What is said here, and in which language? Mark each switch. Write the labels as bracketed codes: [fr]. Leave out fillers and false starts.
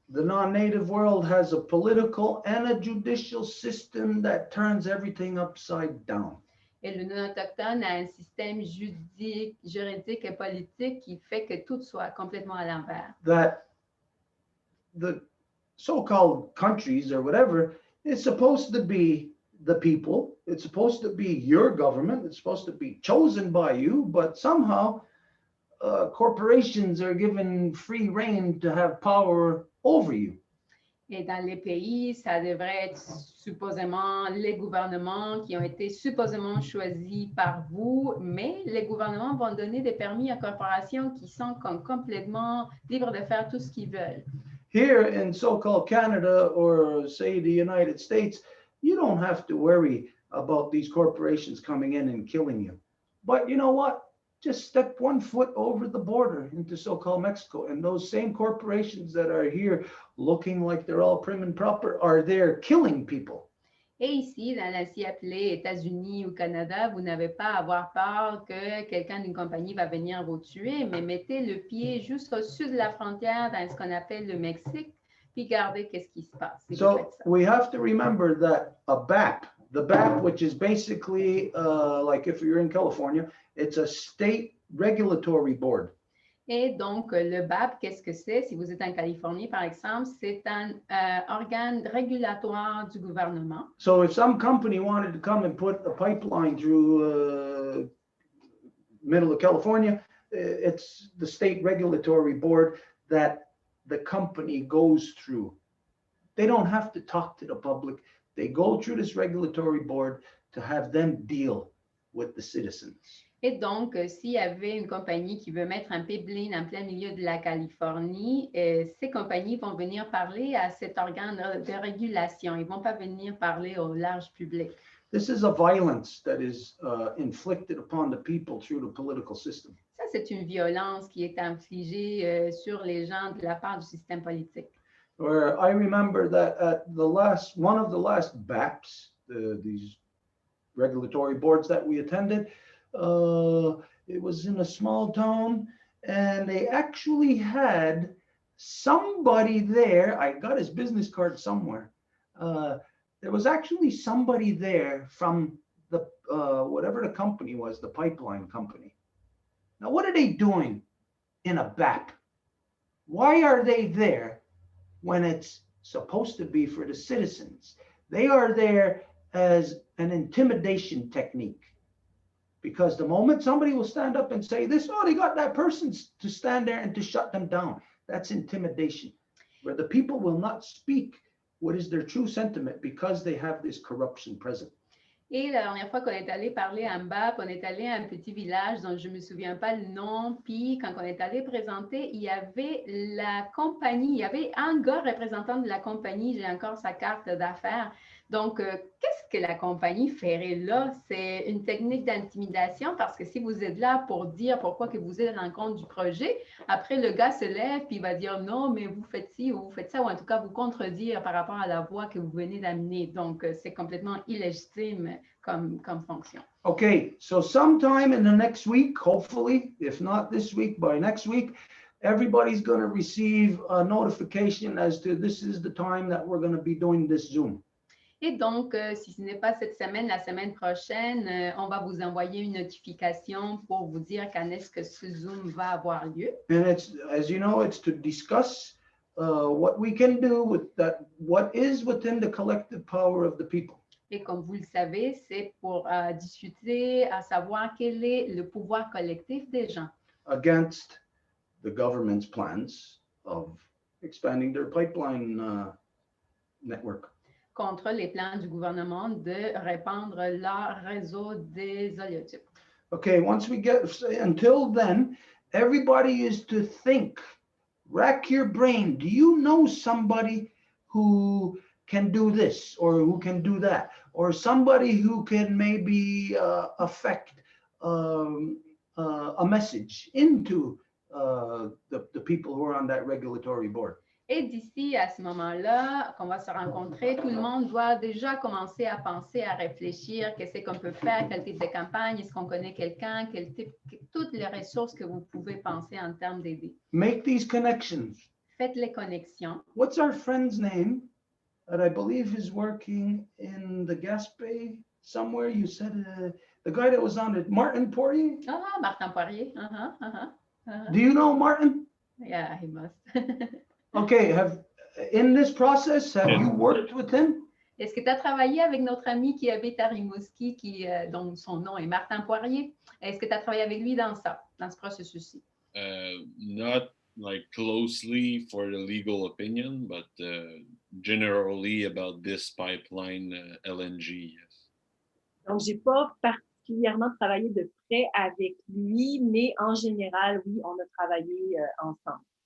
[en] The non-native world has a political and a judicial system that turns everything upside down. [fr] Et le non-autochtone a un système juridique et politique qui fait que tout soit complètement à l'envers. [en] That the so-called countries or whatever is supposed to be the people. It's supposed to be your government. It's supposed to be chosen by you, but somehow corporations are given free rein to have power over you. [fr] Et dans les pays, ça devrait être supposément les gouvernements qui ont été supposément choisis par vous, mais les gouvernements vont donner des permis à corporations qui sont complètement libres de faire tout ce qu'ils veulent. [en] Here in so-called Canada or say the United States, you don't have to worry about these corporations coming in and killing you. But you know what? Just step one foot over the border into so-called Mexico, and those same corporations that are here looking like they're all prim and proper are there killing people. [fr] Et ici, dans la si appelée États-Unis ou Canada, vous n'avez pas à avoir peur que quelqu'un d'une compagnie va venir vous tuer, mais mettez le pied juste au sud de la frontière dans ce qu'on appelle le Mexique, puis regardez qu'est-ce qui se passe. Si vous [en] So [fr] faites ça. [en] we have to remember that a BAP, the BAP, which is basically like if you're in California, it's a state regulatory board. [fr] Et donc, le BAP, qu'est-ce que c'est? Si vous êtes en Californie, par exemple, c'est un organe régulatoire du gouvernement. [en] So if some company wanted to come and put a pipeline through middle of California, it's the state regulatory board that the company goes through. They don't have to talk to the public. They go through this regulatory board to have them deal with the citizens. [fr] Et donc, s'il y avait une compagnie qui veut mettre un pipeline en plein milieu de la Californie, ces compagnies vont venir parler à cet organe de régulation. Ils ne vont pas venir parler au large public. [en] This is a violence that is inflicted upon the people through the political system. [fr] Ça, c'est une violence qui est infligée sur les gens de la part du système politique. [en] Where I remember that at one of the last BAPs, these regulatory boards that we attended, it was in a small town, and they actually had somebody there. I got his business card somewhere. There was actually somebody there from the whatever the company was, the pipeline company. Now, what are they doing in a BAP? Why are they there when it's supposed to be for the citizens? They are there as an intimidation technique. Because the moment somebody will stand up and say this, oh, they got that person to stand there and to shut them down. That's intimidation, where the people will not speak what is their true sentiment because they have this corruption present. [fr] Et la dernière fois qu'on est allé parler à Mbap, on est allé à un petit village dont je ne me souviens pas le nom. Puis, quand on est allé présenter, il y avait la compagnie, il y avait un gars représentant de la compagnie, j'ai encore sa carte d'affaires. Donc, qu'est-ce que la compagnie ferait là? C'est une technique d'intimidation parce que si vous êtes là pour dire pourquoi que vous êtes à l'encontre du projet, après le gars se lève puis il va dire non, mais vous faites ci ou vous faites ça, ou en tout cas vous contredire par rapport à la voix que vous venez d'amener. Donc, c'est complètement illégitime comme fonction. [en] Okay, so sometime in the next week, hopefully, if not this week, by next week, everybody's going to receive a notification as to this is the time that we're going to be doing this Zoom. [fr] Et donc, si ce n'est pas cette semaine, la semaine prochaine, on va vous envoyer une notification pour vous dire quand est-ce que ce Zoom va avoir lieu. [en] And it's, as you know, it's to discuss what we can do with that, what is within the collective power of the people. [fr] Et comme vous le savez, c'est pour discuter, à savoir quel est le pouvoir collectif des gens. [en] Against the government's plans of expanding their pipeline network. [fr] contre les plans du gouvernement de répandre leur réseau des oléotypes. [en] Okay, once we get, until then, everybody is to think, rack your brain. Do you know somebody who can do this or who can do that? Or somebody who can maybe affect a message into the people who are on that regulatory board? [fr] Et d'ici à ce moment-là, qu'on va se rencontrer, tout le monde doit déjà commencer à penser, à réfléchir, qu'est-ce qu'on peut faire, quel type de campagne, est-ce qu'on connaît quelqu'un, quel type, toutes les ressources que vous pouvez penser en termes d'aider. [en] Make these connections. [fr] Faites les connexions. [en] What's our friend's name that I believe is working in the Gaspé somewhere? You said the guy that was on it, Martin Poirier? Ah, Martin Poirier. Do you know Martin? Yeah, he must. Okay, in this process, have you worked with him? [fr] Est-ce que tu as travaillé avec notre ami qui habite à Rimouski, dont son nom est Martin Poirier? Est-ce que tu as travaillé avec lui dans ce processus-ci? [en] Not like closely for the legal opinion, but generally about this pipeline LNG. Yes. [fr] Donc, j'ai pas particulièrement travaillé de près avec lui, mais en général, oui, on a travaillé ensemble.